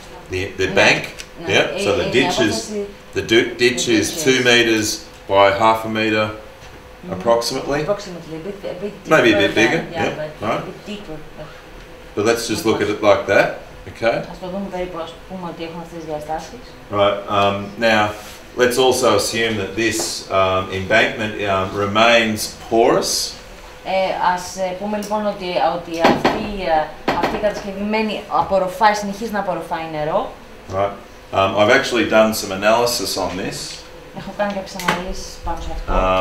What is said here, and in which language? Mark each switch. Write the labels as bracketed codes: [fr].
[en] The bank, yeah. So the ditch is 2 meters by half a meter, approximately. Approximately, a bit maybe a bit bigger, yeah, but right. A bit deeper. But let's just look at it like that, okay? [el] Ας το δούμε περίπου, ας πούμε ότι έχουν αυτές τις διαστάσεις. [en] Right. Now, let's also assume that this embankment remains porous. [el] Ας πούμε λοιπόν ότι αυτή η κατασκευή συνεχίζει να απορροφάει νερό. [en] Right. I've actually done some analysis on this. [el] Έχω κάνει κάποιες αναλύσεις πάνω σε αυτό.